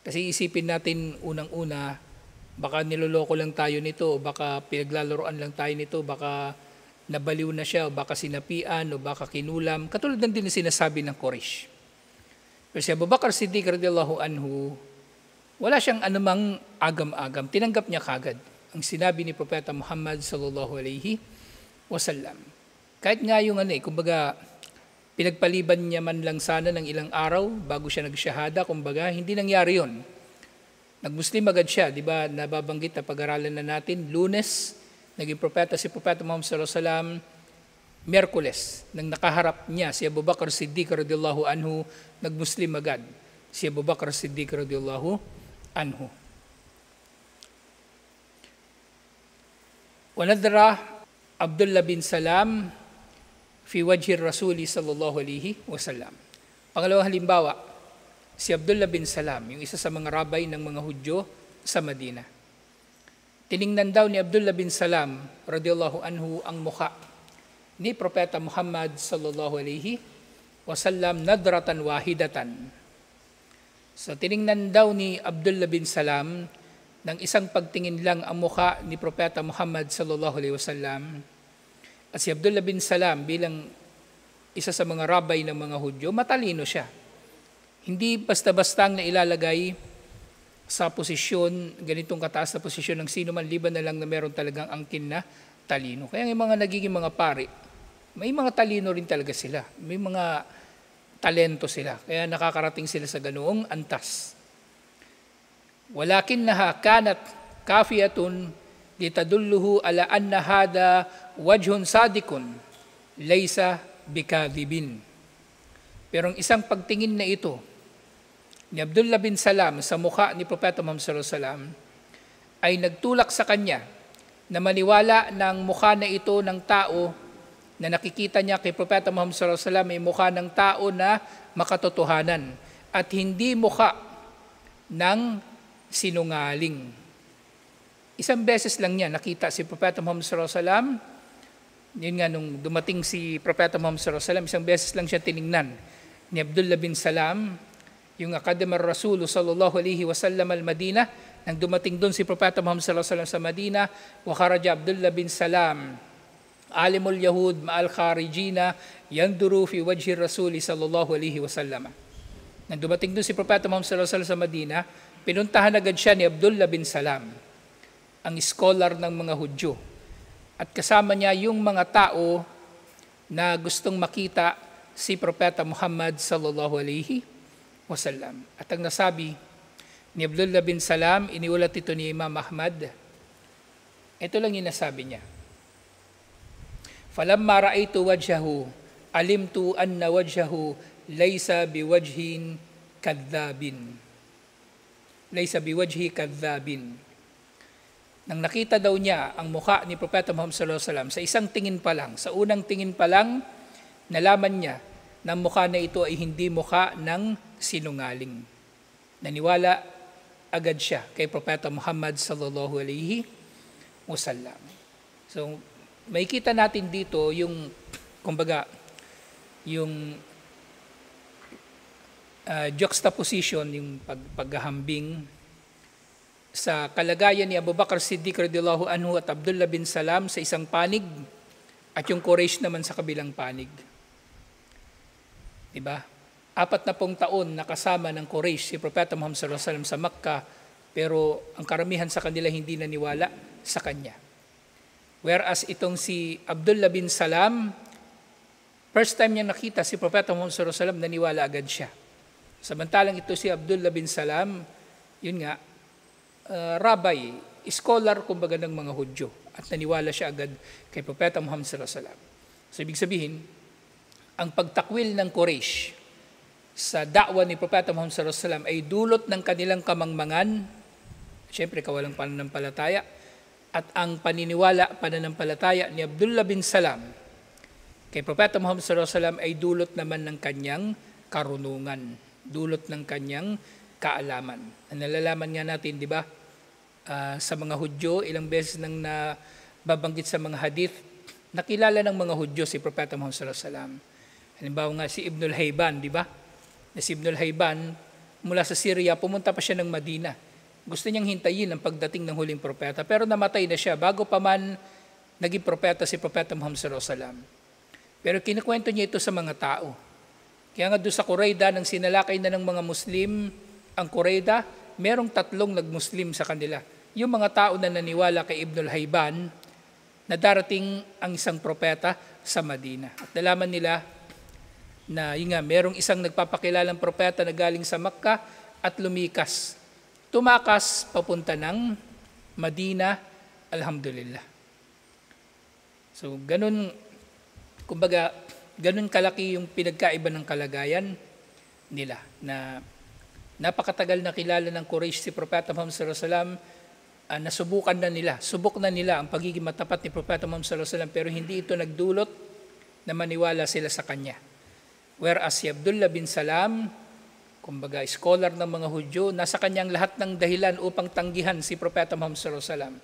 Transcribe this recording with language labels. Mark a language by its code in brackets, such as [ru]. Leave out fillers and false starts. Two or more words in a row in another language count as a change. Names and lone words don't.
[tl] Kasi isipin natin unang-una, baka niloloko lang tayo nito, o baka pinaglalaroan lang tayo nito, baka nabaliw na siya, o baka sinapian, o baka kinulam. Katulad ng din sinasabi ng Quraysh. Pero si Abu Bakr Siddiq [ar] رضي الله عنه, [tl] wala siyang anumang agam-agam. Tinanggap niya kagad ang sinabi ni Propeta Muhammad [ar] صلى الله عليه وسلم. [tl] Kahit nga yung kumbaga, pinagpaliban niya man lang sana ng ilang araw bago siya nagsyahada, kumbaga, hindi nangyari yon. Nagmuslim agad siya, di ba? Nababanggit na pag-aralan na natin, Lunes, naging propeta si Propeta Muhammad [ar] صلى الله عليه وسلم. [tl] Miyerkules, nang nakaharap niya si Abu Bakr Siddiq [ar] رضي الله عنه, [tl] nagmuslim agad si Abu Bakr Siddiq [ar] رضي الله عنه. ونظر عبد الله بن سلام في وجه رسول الله صلى الله عليه وسلم. [tl] Pangalawang halimbawa, si Abdullah bin Salam, yung isa sa mga rabay ng mga Hudyo sa Madina. Tiningnan daw ni Abdullah bin Salam [ar] رضي الله عنه [tl] ang mukha ni Propeta Muhammad [ar] صلى الله عليه وسلم نظرة واحدة. [tl] So tiningnan daw ni Abdullah bin Salam ng isang pagtingin lang ang mukha ni Propeta Muhammad [ar] صلى الله عليه وسلم. [tl] At si Abdullah bin Salam bilang isa sa mga rabay ng mga Hudyo, matalino siya. Hindi basta-bastang na ilalagay sa posisyon, ganitong kataas na posisyon ng sino man, liban na lang na meron talagang angkin na talino. Kaya yung mga nagiging mga pari, may mga talino rin talaga sila. May mga talento sila. Kaya nakakarating sila sa ganoong antas. [ar] ولكنها كانت كافية لتدله على أن هذا وجه صادق ليس بكاذب. [tl] Pero ang isang pagtingin na ito ni Abdullah bin Salam sa mukha ni Propeta Muhammad [ar] صلى الله عليه وسلم [tl] ay nagtulak sa kanya na maniwala ng mukha na ito ng tao na nakikita niya kay Propeta Muhammad [ar] صلى الله عليه وسلم [tl] ay mukha ng tao na makatotohanan at hindi mukha ng sinungaling. Isang beses lang niya nakita si Propeta Muhammad [ar] صلى الله عليه وسلم. [tl] Yun nga, nung dumating si Propeta Muhammad [ar] صلى الله عليه وسلم, [tl] isang beses lang siya tiningnan ni Abdullah bin Salam, yung [ar] قدم رسول صلى الله عليه وسلم المدينة. [tl] Nang dumating doon si Propeta Muhammad [ar] صلى الله عليه وسلم sa Madina, وخرج عبد الله بن سلام عالم اليهود مع الخارجين ينظر في وجه رسول صلى الله عليه وسلم. [tl] Nang dumating doon si Propeta Muhammad [ar] صلى الله عليه وسلم [tl] sa Madina, pinuntahan agad siya ni Abdullah bin Salam, ang scholar ng mga Hudyo. At kasama niya yung mga tao na gustong makita si Propeta Muhammad [ar] صلى الله عليه وسلم. [tl] At ang nasabi ni Abdullah bin Salam, iniulat ito ni Imam Ahmad. Ito lang yung nasabi niya. [ar] فلما رأيت وجهه علمت أن وجهه ليس بوجه كذاب. ليس بوجه كذاب. [tl] Nang nakita daw niya ang mukha ni Propeta Muhammad [ar] صلى الله عليه وسلم, [tl] sa isang tingin pa lang, sa unang tingin pa lang, nalaman niya na ang mukha na ito ay hindi mukha ng sinungaling. Naniwala agad siya kay Propeta Muhammad [ar] صلى الله عليه وسلم. [tl] So, makikita natin dito yung, kumbaga, yung juxtaposition, yung paghahambing sa kalagayan ni Abu Bakr Siddiq [ar] رضي الله عنه [tl] at Abdullah bin Salam sa isang panig at yung Quraysh naman sa kabilang panig. Diba? 40 taon nakasama ng Quraysh si Propeta Muhammad [ar] صلى الله عليه وسلم [tl] sa Makkah, pero ang karamihan sa kanila hindi naniwala sa kanya. Whereas itong si Abdullah bin Salam, [en] first time [tl] niya nakita si Propeta Muhammad [ar] صلى الله عليه وسلم, [tl] naniwala agad siya. Samantalang ito si Abdullah bin Salam, yun nga, rabay, scholar kumbaga ng mga Hudyo, at naniwala siya agad kay Propeta Muhammad [ar] صلى الله عليه وسلم. [tl] So ibig sabihin, ang pagtakwil ng Quraysh sa da'wa ni Propeta Muhammad [ar] صلى الله عليه وسلم [tl] ay dulot ng kanilang kamangmangan, siyempre kawalang pananampalataya, at ang pananampalataya ni Abdullah bin Salam kay Propeta Muhammad [ar] صلى الله عليه وسلم [tl] ay dulot naman ng kanyang karunungan, dulot ng kanyang kaalaman. Nalalaman nga natin, di ba, sa mga Hudyo, ilang beses nang nababanggit sa mga hadith, nakilala ng mga Hudyo si Propeta Muhammad [ar] صلى الله عليه وسلم. [tl] Halimbawa nga si Ibn al-Hayban, di ba? Na si Ibn al-Hayban, mula sa Syria, pumunta pa siya ng Madina Gusto niyang hintayin ang pagdating ng huling propeta. Pero namatay na siya bago pa man naging propeta si Propeta Muhammad [ar] صلى الله عليه وسلم. [tl] Pero kinikwento niya ito sa mga tao. Kaya nga doon sa Qurayda, nang sinalakay na ng mga Muslim ang Qurayda, merong 3 nag-Muslim sa kanila. Yung mga tao na naniwala kay Ibnul Hayban na darating ang isang propeta sa Madina. At nalaman nila na yun nga, merong isang nagpapakilalang propeta na galing sa Makkah at lumikas. Tumakas papunta ng Madina, alhamdulillah. So, ganun, kumbaga, ganun kalaki yung pinagkaiba ng kalagayan nila na napakatagal na kilala ng Quraysh si Propeta Muhammad [ar] صلى الله عليه وسلم, [tl] nasubukan na nila, subok na nila ang pagiging matapat ni Propeta Muhammad [ar] صلى الله عليه وسلم, [tl] pero hindi ito nagdulot na maniwala sila sa kanya. Whereas si Abdullah bin Salam, kumbaga scholar ng mga Hudyo, nasa kanyang lahat ng dahilan upang tanggihan si Propeta Muhammad [ar] صلى الله عليه وسلم.